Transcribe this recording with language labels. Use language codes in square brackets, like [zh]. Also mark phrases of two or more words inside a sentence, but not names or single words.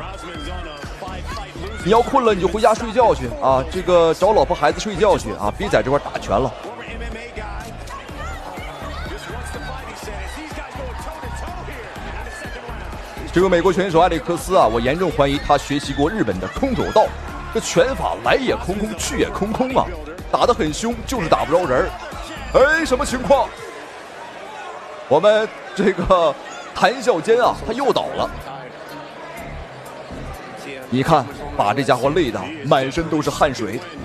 [zh] 你要困了你就回家睡覺去啊，這個找老婆孩子睡覺去啊，別在這塊打拳了。這個美國選手埃里克斯啊，我嚴重懷疑他學習過日本的空手道，這拳法來也空空，去也空空啊，打得很兇，就是打不着人。哎，什麼情況？我們這個談笑間啊，他又倒了。你看，把這家伙累得滿身都是汗水。